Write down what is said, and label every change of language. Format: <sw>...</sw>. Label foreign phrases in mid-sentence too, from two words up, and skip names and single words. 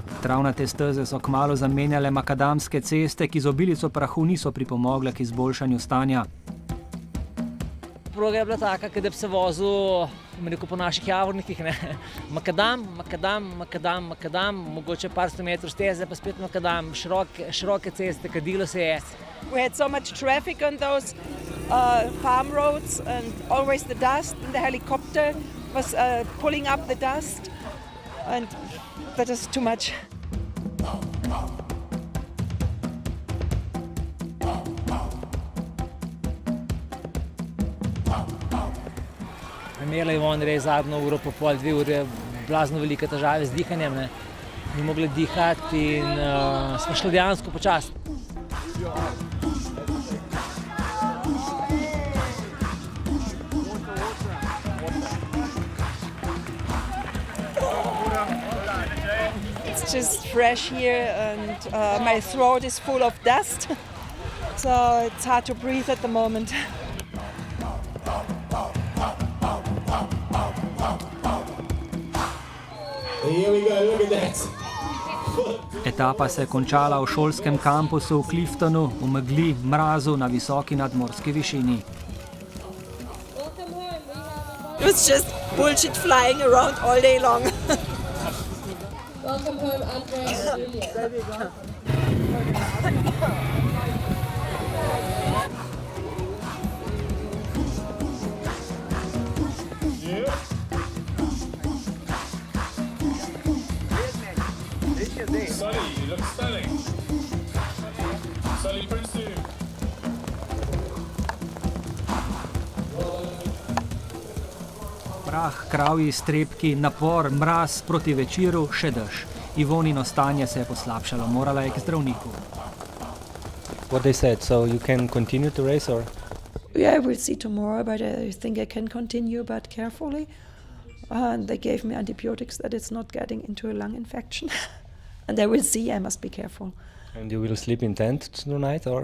<sl>Travnate steze so kmalu zamenjale makadamske ceste, ki z obilico prahu niso pripomogle k izboljšanju stanja. Proga je bila taka, da bi se vozil po naših javornikih. Makadam, mogoče par 100 metrov steze, pa spet makadam, široke ceste, kadilo se je.</sl> <en>We had so much traffic on those farm roads and always the dust, and the helicopter was pulling up the dust, and that is too much.</en> <sl>Imela je on res zadnjo uro, pa pol, 2 ure, blazno velike težave z dihanjem. Ni mogla dihati in smo šli dejansko počasi.</sl> <en>It's just fresh here and my throat is full of dust, so it's hard to breathe at the moment.</en> <sl>Etapa se je končala v šolskem kampusu v Cliftonu, v megli, mrazu na visoki nadmorski višini.</sl> <en>It was just bullshit flying around all day long. Welcome home, Andrea and Julia. Sully, you look stunning. Sully, pretty soon.</en> <sl>Prah, kravji iztrebki, napor, mraz proti večeru, še dež. Ivonino stanje se je poslabšalo, morala je k zdravniku.</sl> <en>What they said, so you can continue to race or? Yeah, we'll see tomorrow, but I think I can continue, but carefully. And they gave me antibiotics that it's not getting into a lung infection. And I will see, I must be careful. And you will sleep in tent tonight or?</en>